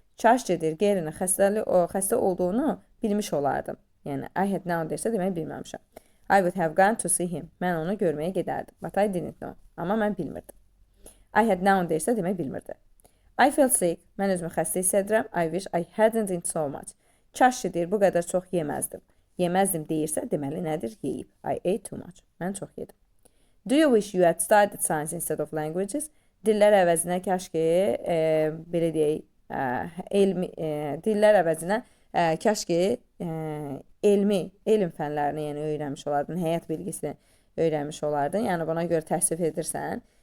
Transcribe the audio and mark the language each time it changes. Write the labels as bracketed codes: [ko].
[az] Kaş ki, deyir, Gary'nin xəstə olduğunu bilmiş olardım. [en] Yəni, I had known [az] deyirsə, demək bilməmişəm. [en] I would have gone to see him. [az] Mən onu görməyə gedərdim. [en] But I didn't know. [az] Amma mən bilmirdim. [en] I had known [az] deyirsə, demək bilmirdi. [en] I feel sick. [az] Mən özümü xəstə hiss edirəm. [en] I wish I hadn't eaten so much. [az] Kaş ki deyir, bu qədər çox yeməzdim. Yeməzdim deyirsə, deməli nədir? Yeyib. [en] I ate too much. [az] Mən çox yedim. [en] Do you wish you had studied science instead of languages? [az] Dillər əvəzinə kaş ki, belə deyək, dillər əvəzinə kaş ki, elm fənlərini yəni öyrənmiş olardın, həyat bilgisini öyrənmiş olardın. Yəni buna görə təəssüf edirsən.